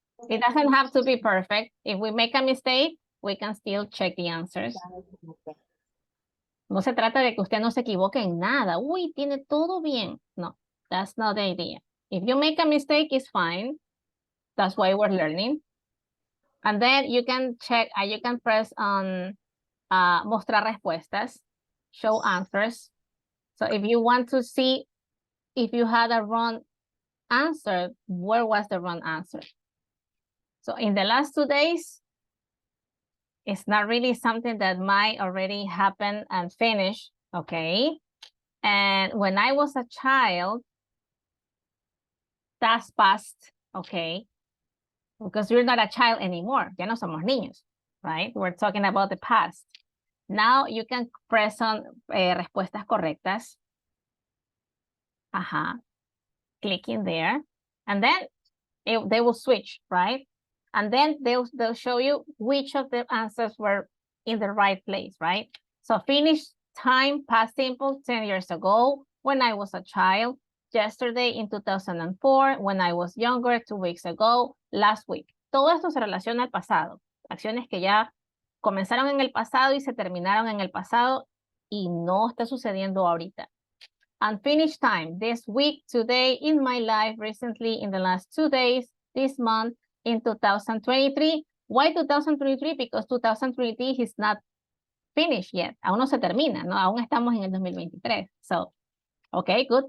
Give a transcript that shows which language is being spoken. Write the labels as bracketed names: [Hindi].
[English] It doesn't have to be perfect. If we make a mistake, we can still check the answers. [Spanish] No se trata de que usted no se equivoque en nada. Uy, tiene todo bien. No, [English] that's not the idea. If you make a mistake, it's fine. That's why we're learning. And then you can check, you can press on [Spanish] mostrar respuestas, [English] show answers. So if you want to see if you had a wrong answer, where was the wrong answer? So in the last 2 days, it's not really something that might already happen and finish, okay? And when I was a child, that's past, okay? Because you're not a child anymore. [Spanish] Ya no somos niños, [English] right? We're talking about the past. Now you can press on [Spanish] respuestas correctas. [English] Clicking there. And then they will switch, right? And then they'll show you which of the answers were in the right place, right? So finish time, past simple, 10 years ago, when I was a child, yesterday in 2004, when I was younger, 2 weeks ago, last week. [Spanish] Todo esto se relaciona al pasado. Acciones que ya comenzaron en el pasado y se terminaron en el pasado y no está sucediendo ahorita. [English] Unfinished time, this week, today, in my life, recently, in the last 2 days, this month, in 2023. Why 2023? Because 2023 is not finished yet. [Spanish] Aún no se termina, ¿no? Aún estamos en el 2023. [English] So, okay, good.